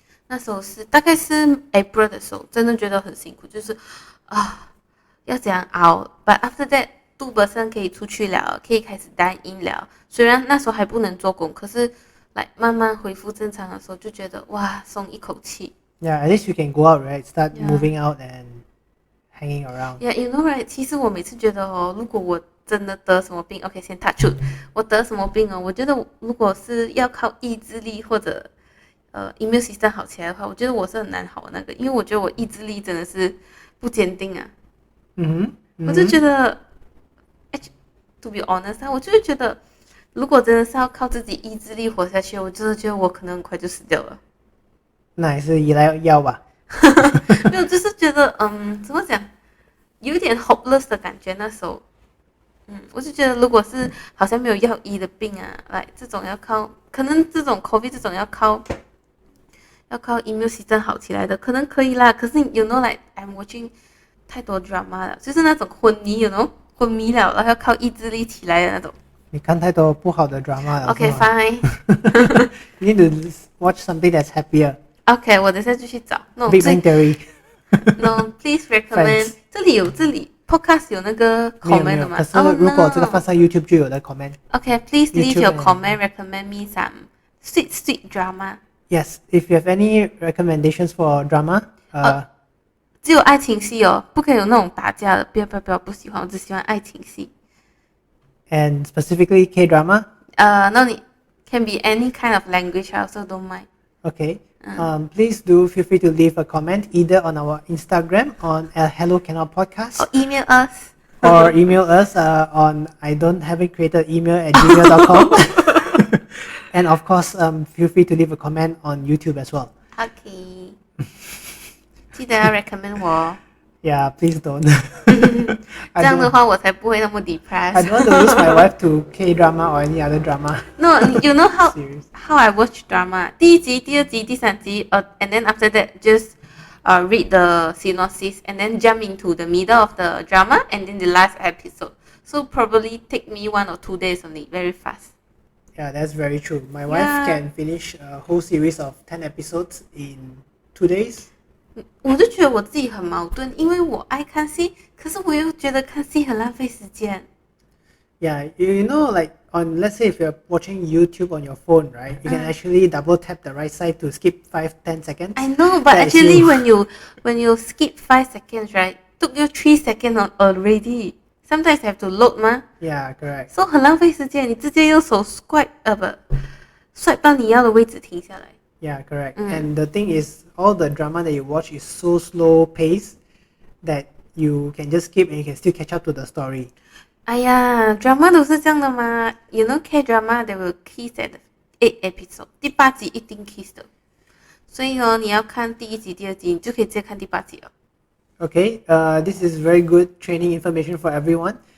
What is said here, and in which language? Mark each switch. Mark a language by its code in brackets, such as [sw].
[zh] 那时候是大概是 April 的时候，真的觉得很辛苦，就是要怎样熬。 [en] But after that [zh] 2% 可以出去了，可以开始dine in了。虽然那时候还不能做工，可是来慢慢恢复正常的时候，就觉得哇，松一口气。 [en] Yeah, at least you can go out, right? Start moving out and hanging around. Yeah, you know, right? [zh] 其实我每次觉得如果我真的得什么病 ，OK， 先 [en] touch wood， [zh] 我得什么病哦？我觉得如果是要靠意志力或者immune system 好起来的话，我觉得我是很难好的那个，因为我觉得我意志力真的是不坚定啊。我就觉得， [en] to be honest， [zh] 我就是觉得，如果真的是要靠自己意志力活下去，我真的觉得我可能很快就死掉了。那还是依赖药吧。没有，就是觉得，怎么讲，有一点 hopeless 的感觉。那时候，我就觉得，如果是好像没有药医的病啊，来这种要靠，可能这种 COVID 这种要靠 immune system 好起来的，可能可以啦。可是 [en] you know like I'm watching [zh] 太多 drama 了，就是那种昏迷 you know 昏迷了，然后要靠意志力起来的那种。你看太多不好的 drama 了。 [en] Okay, fine. You need to watch something that's happier. [zh] OK， 我等下就去找。 [en] No, Big Bang Theory. No, please recommend. [zh] 这里 podcast 有那个 comment 的吗？可是如果这个放上 YouTube 就有的 comment. [en] OK, please leave YouTube your comment. Recommend me some sweet drama. Yes, if you have any recommendations for drama, [zh] 只有爱情戏哦，不可以有那种打架的，不要，不喜欢，我只喜欢爱情戏。 [en] and specifically K-drama. No, can be any kind of language. I also don't mind. Okay. Please do feel free to leave a comment either on our Instagram on Hello Canal Podcast Or email us. or email us on I don't haven't created email at gmail.com. And of course, feel free to leave a comment on YouTube as well. [zh] OK 记得要 recommend 我哦。 [en] Yeah, please don't. [zh] 这样的话我才不会那么 depressed. [en] I don't want to lose my wife to K-drama or any other drama. No, you know Serious. how I watch drama? [zh] 第一集、第二集、第三集 [en] and then after that just read the synopsis and then jump into the middle of the drama and then the last episode. So probably take me 1 or 2 days only, very fast. Yeah, that's very true. My wife can finish a whole series of 10 episodes in 2 days. [zh] 我就觉得我自己很矛盾，因为我爱看戏，可是我又觉得看戏很浪费时间。 [en] Yeah, you know, like let's say if you're watching YouTube on your phone, right? You can actually double tap the right side to skip 5-10 seconds. I know, but actually when you skip 5 seconds, right, took you 3 seconds already. Sometimes you have to load 嘛。 Yeah, correct. [zh] So 很浪费时间，你直接用手 swipe 到你要的位置停下来。 [en] Yeah, correct. And the thing is, all the drama that you watch is so slow paced that you can just skip and you can still catch up to the story. [zh] 哎呀 drama 都是这样的嘛 [en] You know K-drama, they will kiss at 8 episode. [zh] 第8集一定 kiss 的。所以你要看第1集、第2集，你就可以直接看第8集了。 [en] Okay, this is very good training information for everyone.